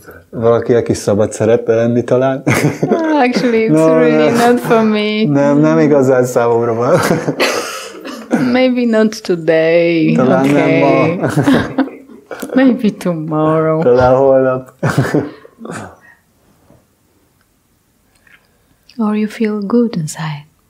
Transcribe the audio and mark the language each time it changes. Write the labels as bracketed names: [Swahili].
[Hungarian] Valaki, aki szabad szeretne lenni talán? [English] Actually, it's really not for me. [Hungarian] Nem igazán számomra van. [English] Maybe not today. [Hungarian] Talán nem ma. [English] Maybe tomorrow. [Hungarian] Talán holnap. [English] Or you feel good inside.